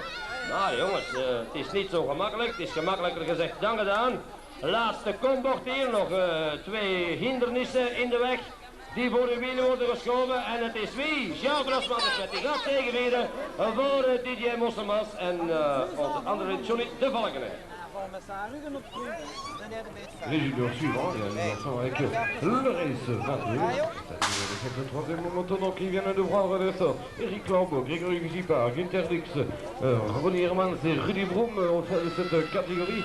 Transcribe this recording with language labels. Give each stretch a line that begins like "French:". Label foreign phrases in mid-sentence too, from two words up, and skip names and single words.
Dutch: Nou jongens, het is niet zo gemakkelijk. Het is gemakkelijker gezegd dan gedaan. Laatste kombocht hier, nog 2 hindernissen in de weg die voor de wielen worden geschoven. En het is wie? Jean Grasman die gaat tegenwieren voor Didier Mosselmans en onze andere vriend Johnny de Valkenberg.
French: Les juniors suivants, il y a les enfants avec le race 22. C'est le troisième moment qui viennent de prendre l'essor. Eric Lambeau, Grégory Gipard, Günther Dix, Ronnie Hermans et Rudy Broom au sein de cette catégorie.